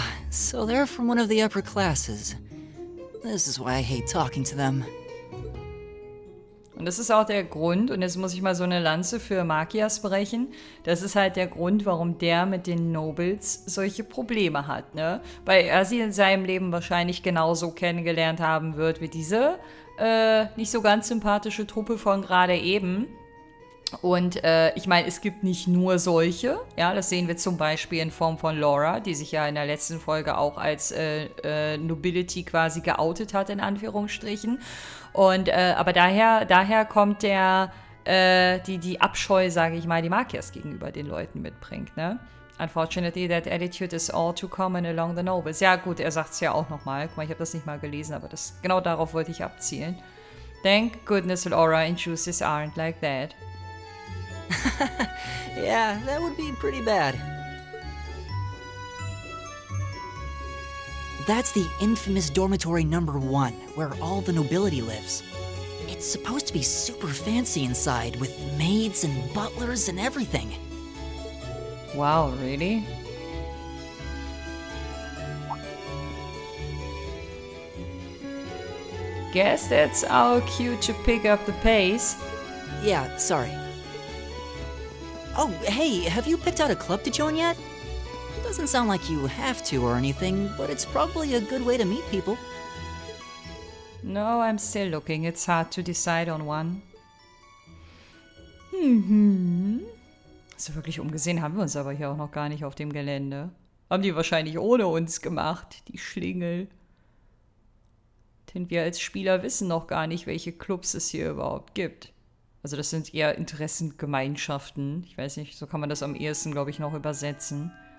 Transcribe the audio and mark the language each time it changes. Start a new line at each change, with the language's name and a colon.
English: So they're from one of the upper classes. This is why I hate talking to them.
German: Und das ist auch der Grund, und jetzt muss ich mal so eine Lanze für Makias brechen, das ist halt der Grund, warum der mit den Nobles solche Probleme hat, ne? Weil er sie in seinem Leben wahrscheinlich genauso kennengelernt haben wird wie diese nicht so ganz sympathische Truppe von gerade eben. Und ich meine, es gibt nicht nur solche, ja, das sehen wir zum Beispiel in Form von Laura, die sich ja in der letzten Folge auch als Nobility quasi geoutet hat, in Anführungsstrichen. Und aber daher kommt die Abscheu, sage ich mal, die Makias gegenüber den Leuten mitbringt, ne?
English: Unfortunately, that attitude is all too common along the nobles.
German: Ja gut, er sagt es ja auch nochmal. Guck mal, ich habe das nicht mal gelesen, aber genau darauf wollte ich abzielen.
English: Thank goodness Laura and Juices aren't like that. Yeah, that would be pretty bad. That's the infamous dormitory number 1, where all the nobility lives. It's supposed to be super fancy inside, with maids and butlers and everything. Wow, really? Guess that's our cue to pick up the pace. Yeah, sorry. Oh, hey, have you picked out a club to join yet? Doesn't sound like you have to or anything, but it's probably a good way to meet people. No, I'm still looking. It's hard to decide on one.
German: So wirklich umgesehen haben wir uns aber hier auch noch gar nicht auf dem Gelände. Haben die wahrscheinlich ohne uns gemacht, die Schlingel. Denn wir als Spieler wissen noch gar nicht, welche Clubs es hier überhaupt gibt. Also das sind eher Interessengemeinschaften. Ich weiß nicht, so kann man das am ehesten, glaube ich, noch übersetzen.